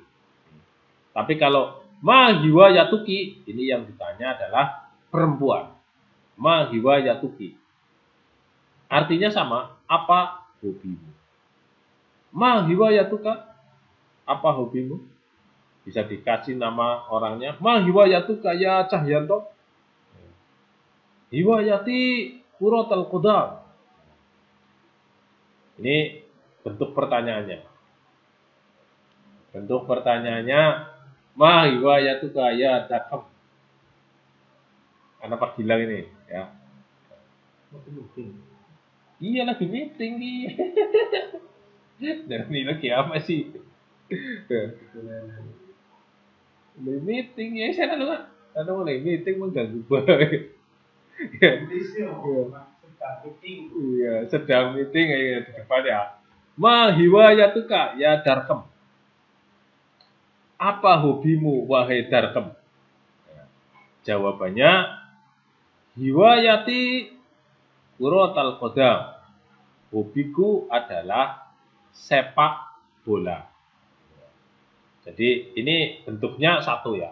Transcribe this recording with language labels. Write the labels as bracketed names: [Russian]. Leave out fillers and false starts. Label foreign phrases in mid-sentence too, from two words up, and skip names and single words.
[Indonesian] Tapi kalau [Arabic] ما هوايتكِ [Indonesian] ini yang ditanya adalah perempuan. [Arabic] ما هوايتكِ. [Indonesian] Artinya sama, apa hobimu? [Arabic] ما هوايتكَ, [Indonesian] apa hobimu? Bisa dikasih nama orangnya. [Arabic] ما هوايتكَ يا Cahyanto. هوايتي كرة القدم. [Indonesian] Ini bentuk pertanyaannya. Bentuk pertanyaannya, [Arabic] ما هوايتكَ يا Dakam. [Indonesian] Anak Pak Gilang ini, ya. Iya lagi meeting nih. Dan ini lagi apa sih? Lagi meeting ya, saya kan lagi meeting mengganggu banget. Iya, sedang meeting ya di depan ya. [Arabic] ما هوايتكَ يا Darkem. [Indonesian] Apa hobimu wahai Darkem? [Arabic] Jawabannya هوايتي كرة القدم. [Indonesian] Hobiku adalah sepak bola. Jadi ini bentuknya satu ya.